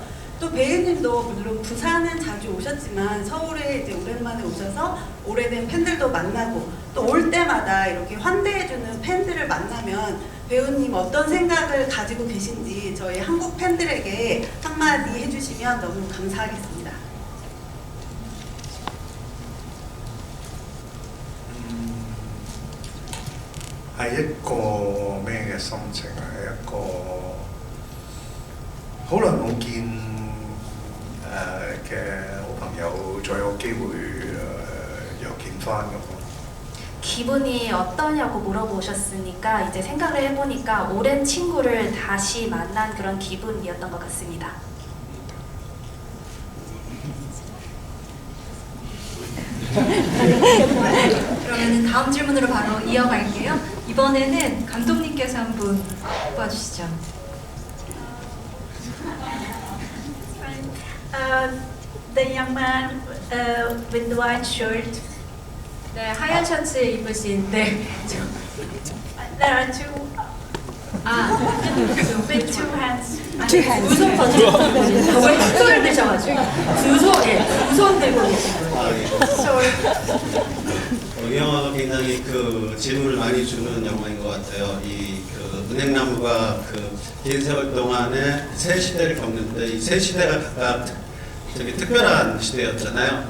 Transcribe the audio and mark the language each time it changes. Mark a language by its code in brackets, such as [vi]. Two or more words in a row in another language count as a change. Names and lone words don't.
[ko] 또 배우님도 물론 부산은 자주 오셨지만 서울에 이제 오랜만에 오셔서 오래된 팬들도 만나고 또 올 때마다 이렇게 환대해주는 팬들을 만나면 배우님 어떤 생각을 가지고 계신지 저희 한국 팬들에게 한마디 해주시면 너무 감사하겠습니다. [yue] 係一個咩嘅心情啊？係一個好耐冇見嘅好朋友，再有機會又見翻咁咯。 [ko] 기분이 어떠냐고 물어보셨으니까 이제 생각을 해보니까 오랜 친구를 다시 만난 그런 기분이었던 것 같습니다. 그러면 다음 질문으로 바로 이어갈게요. 이번에는 감독님께서 한 분 뽑아주시죠. [en] The young man with the white shirt. [ko] 네, 하얀 셔츠 입으신 네. [en] There are two with two hands. [ko] 두손 던지고 계신 왜 흑돌 드셔가지고 두손 들고 계신 거예요. [en] Sorry. [ko] 이 영화가 굉장히 그 질문을 많이 주는 영화인 것 같아요. 이 그 은행나무가 그 긴 세월 동안에 세 시대를 겪는데 이 세 시대가 각각 되게 특별한 시대였잖아요.